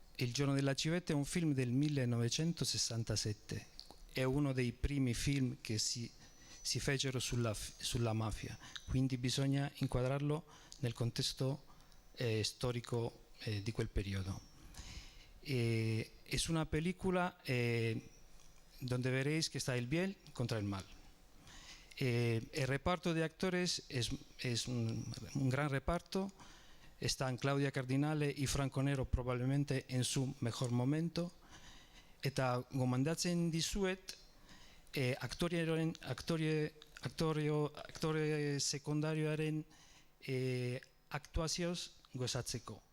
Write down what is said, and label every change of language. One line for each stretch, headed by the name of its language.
Italian: Il giorno della civetta è un film del 1967, è uno dei primi film che si fecero sulla mafia, quindi bisogna inquadrarlo nel contesto storico di quel periodo.
Spanish: Es una película donde veréis que está el bien contra el mal. El reparto de actores es un gran reparto. Están Claudia Cardinale y Franco Nero probablemente en su mejor momento.
Basque: Eta gomendatzen dizuet aktore sekundarioaren aktuazioz gozatzeko.